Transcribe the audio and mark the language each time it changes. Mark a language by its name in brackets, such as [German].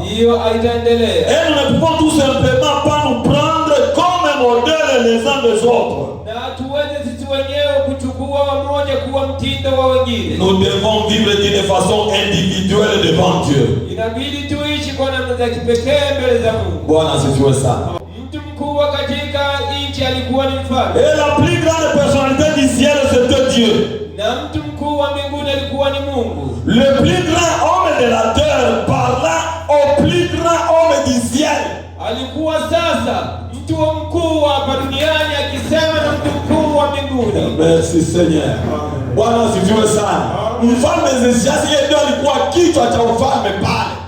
[Swahili] hiyo haitaendelea. [French] Et nous ne pouvons tout simplement pas nous prendre comme modèle les uns des autres. [Swahili] Na tuweze sisi wenyewe kuchukua wamoja kuwa mtindo wa wengine. [French] Nous devons vivre d'une façon individuelle devant Dieu. [Swahili] Inabidi tuishi kwa namna za kipekee mbele za Mungu. Bwana asifiwe sana. Mtu mkubwa katika nchi alikuwa ni mfalme. [French] Et la plus grande personnalité du ciel, c'était Dieu. [Swahili] Na mtu mkuu wa mbinguni alikuwa ni Mungu. [French] Le plus grand homme de la terre parla au plus grand homme du ciel. [Swahili] Alikuwa sasa mtu mkuu hapa duniani akisema na mtu mkuu wa mbinguni. [French] Merci Seigneur. [Swahili] Bwana asifiwe sana. Mfalme Ezekiasi yeye ndio alikuwa kichwa cha ufalme pale.